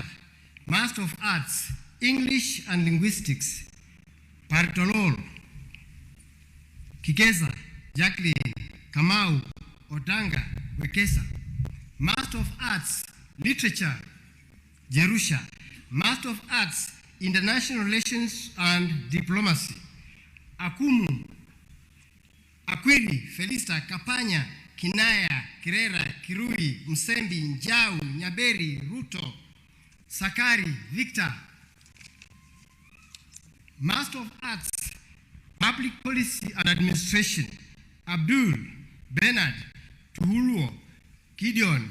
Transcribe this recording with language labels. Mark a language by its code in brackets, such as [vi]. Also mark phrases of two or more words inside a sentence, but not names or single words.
[en] Master of Arts, English and Linguistics, Partolol, Kikeza, Jacqueline, Kamau, Odanga, Wekesa. Master of Arts, Literature, Jerusha. Master of Arts, International Relations and Diplomacy, Akumu, Akwiri, Felista, Kapanya, Kinaya, Kirera, Kirui, Msembi, Njau, Nyaberi, Ruto, Sakari, Victor. Master of Arts, Public Policy and Administration, Abdul, Bernard, Tuhuluo, Gideon